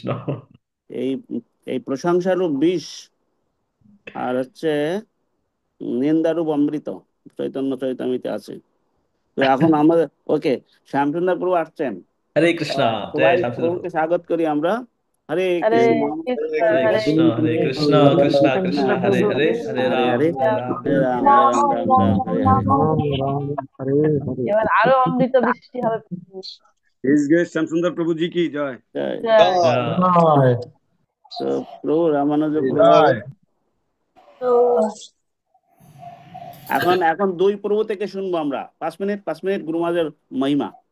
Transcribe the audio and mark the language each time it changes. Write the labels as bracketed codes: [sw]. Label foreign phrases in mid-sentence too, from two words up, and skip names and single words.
[bn] এই এই প্রশংসারূপ বিষ আর হচ্ছে নিন্দারূপ অমৃত চৈতন্য চৈতামিতে আছে। তো এখন আমাদের ওকে, শ্যামসুন্দর প্রভু আসছেন। [sa] হরে কৃষ্ণ। জয় [bn] সবাই শ্যামচন্দ্র প্রভুকে প্রভু। স্বাগত করি আমরা। হরে [sa] হরে কৃষ্ণ কৃষ্ণ হরে হরে কৃষ্ণ হরে কৃষ্ণ কৃষ্ণ কৃষ্ণ রামচন্দ্র হরে [bn] প্রভু [sa] হরে, হরে হরে রাম হরে হরে রাম হরে রাম রাম রাম হরে হরে রাম রাম রাম হরে হরে। রাম রাম হরে হরে। [bn] এবার আরো অমৃত বৃষ্টি হবে। [en] His Grace [bn] শ্যামসুন্দর প্রভু [hi] जी की जय। [bn] জয়। জয়। জয়। তো প্রভু রামানুজ প্রভু জয়। এখন এখন দুই প্রভু থেকে শুনবো আমরা 5 মিনিট 5 মিনিট গুরুমাজের মহিমা।